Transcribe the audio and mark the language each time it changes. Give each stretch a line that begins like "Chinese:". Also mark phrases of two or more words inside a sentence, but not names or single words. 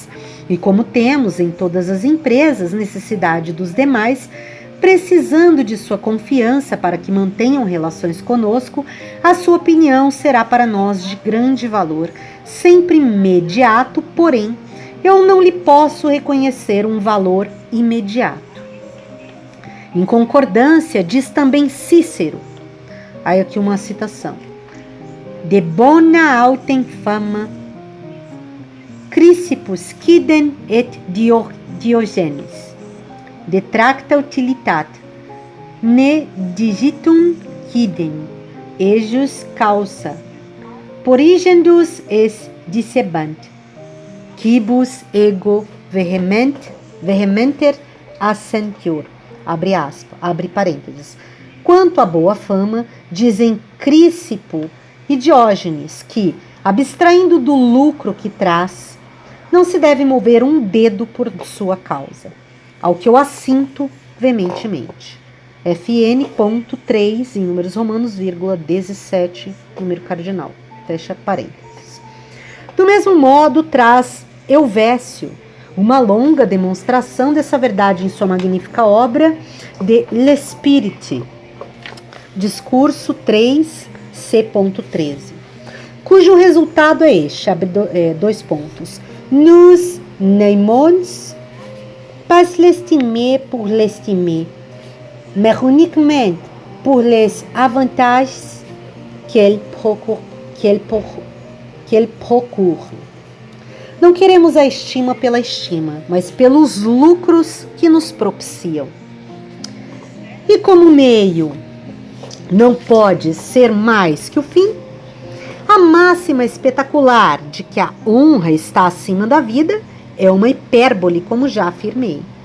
Portuguese: E como temos em todas as empresas necessidade dos demais, precisando de sua confiança para que mantenham relações conosco, a sua opinião será para nós de grande valor, sempre imediato, porém, eu não lhe posso reconhecer um valor imediato. Em concordância, diz também Cícero, aí aqui uma citação:
Latin: de bona autem fama, Chrysippus quidem et Diogenes, detracta utilitate, ne digitum quidem, ejus causa, porigendus es dicebant, quibus ego vehementer assentior.
Portuguese: Abre parênteses. Quanto à boa fama, dizem Crícipo e Diógenes que, abstraindo do lucro que traz, não se deve mover um dedo por sua causa, ao que eu assinto veementemente. FN.3, em números romanos, 17, número cardinal. Fecha parênteses. Do mesmo modo, traz Helvécio uma longa demonstração dessa verdade em sua magnífica obra de L'Esprit, discurso 3, C.13, cujo resultado é este, dois pontos.
French: Nous n'aimons pas l'estimer pour l'estimer, mais uniquement pour les avantages qu'elle procure.
Portuguese: Não queremos a estima pela estima, mas pelos lucros que nos propiciam. E como o meio não pode ser mais que o fim, a máxima espetacular de que a honra está acima da vida é uma hipérbole, como já afirmei.